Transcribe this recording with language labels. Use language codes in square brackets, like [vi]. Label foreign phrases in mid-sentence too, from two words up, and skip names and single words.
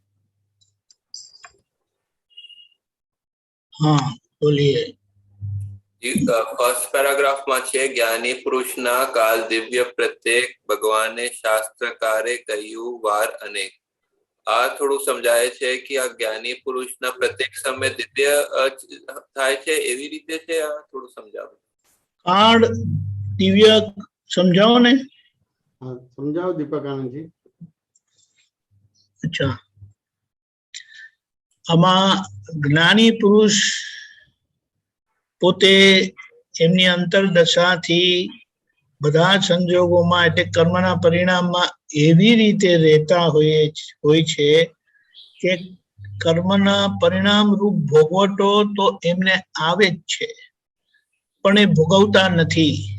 [hi] हाँ बोलिए. [gu] ફર્સ્ટ પેરાગ્રાફમાં છે જ્ઞાની પુરુષના કાલ દિવ્ય પ્રત્યેક ભગવાને શાસ્ત્રકારે કહ્યું વાર અનેક. આ થોડું સમજાય છે કે આ જ્ઞાની પુરુષના પ્રત્યેક સમય દિવ્ય થાય છે એવી રીતે છે. આ થોડું સમજાવો. કાળ દિવ્ય સમજાવો ને. [hi] हाँ समझाओ दीपक आनंद जी. [gu] અચ્છા, આમાં જ્ઞાની પુરુષ પોતે એમની અંતરદશાથી બધા સંજોગોમાં એટલે કર્મના પરિણામમાં એવી રીતે રહેતા હોય છે કે કર્મના પરિણામ રૂપ ભોગવટો તો એમને આવે જ છે, પણ એ ભોગવતા નથી.